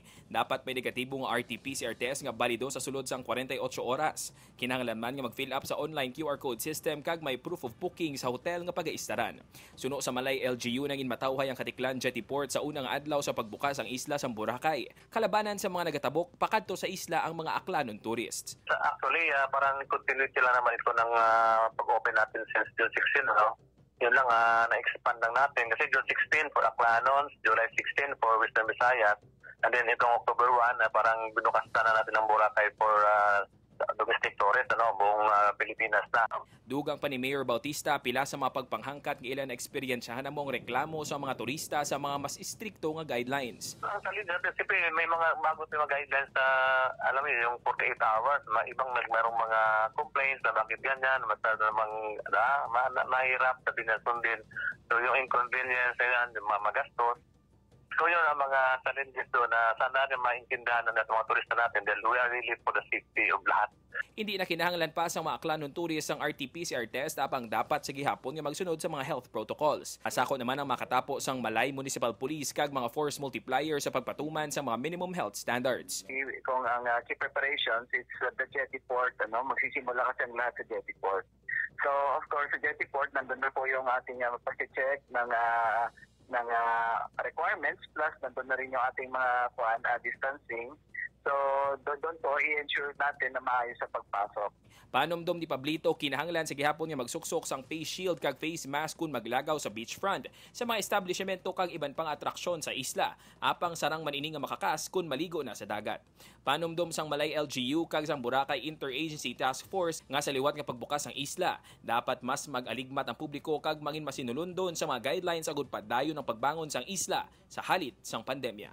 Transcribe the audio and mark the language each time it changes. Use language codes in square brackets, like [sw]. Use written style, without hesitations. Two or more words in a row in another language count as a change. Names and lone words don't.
[hil] Dapat may negatibo nga RT-PCR test nga balido sa sulod sang 48 oras. Kinahanglan man nga mag- [en] fill up [hil] sa [en] online QR code system [hil] kag may [en] proof of booking [hil] sa hotel nga pagaistaran. Suno sa Malay LGU nang inmatawhay ang Katiklan Jetty Port sa unang adlaw sa pagbukas ang isla sang Boracay. Kalabanan sa mga nagatabok pakadto sa isla ang mga aklanon tourists. [tl] Actually, parang continuity lang naman ito ng pag-open natin since June 16. No? Yun lang, na-expand lang natin. Kasi [en] June 16 for Aklanons, July 16 for Western Visayas, and then [tl] itong October 1, parang binukastan na natin ng Boracay [en] for domestic tourist, [tl] buong Pilipinas na. [hil] Dugang pa ni Mayor Bautista pila sa mga pagpanghangkat ng ilan na eksperyensyahan namong reklamo sa mga turista sa mga mas istrikto nga guidelines. [tl] Actually, siyempre may mga bago mga guidelines na, alam mo yung 48 hours, ibang mayroong mga complaints na bakit ganyan, masyado namang mahirap sa pinasundin. So yung inconvenience, magastos. So yun ang mga challenges doon na sana rin maintindihan ng mga turista natin dahil [en] we are really for the safety of [tl] lahat. [hil] Hindi na kinahanglan pa sa mga aklanon tourist ang RT-PCR test apang dapat sa gihapon nga magsunod sa mga [en] health protocols. [hil] Asako naman ang makatapo sang Malay Municipal Police kag mga [en] force multiplier [hil] sa pagpatuman sa mga [en] minimum health standards. [tl] Kung ang [en] key preparations is the Jetty Port, [tl] magsisimula kasi ang lahat sa Jetty Port. So of course sa Jetty Port nandun na po yung ating pag-check ng requirements plus nandun na rin yung ating mga distancing. So doon po i-ensure natin na maayos sa pagpasok. [hil] Panomdom ni Pablito kinahanglan sa gihapon nga magsuksok sang [en] face shield [hil] kag [en] face mask [hil] kung maglagaw sa beachfront sa mga establishmento kag iban pang atraksyon sa isla apang sarang manini nga makakas kung maligo na sa dagat. Panomdom sang Malay LGU kag sang Boracay Interagency Task Force nga sa liwat nga pagbukas ang isla dapat mas mag-aligmat ang publiko kag mangin masinulundon sa mga guidelines agud padayon ng pagbangon sang isla sa halit sang pandemya.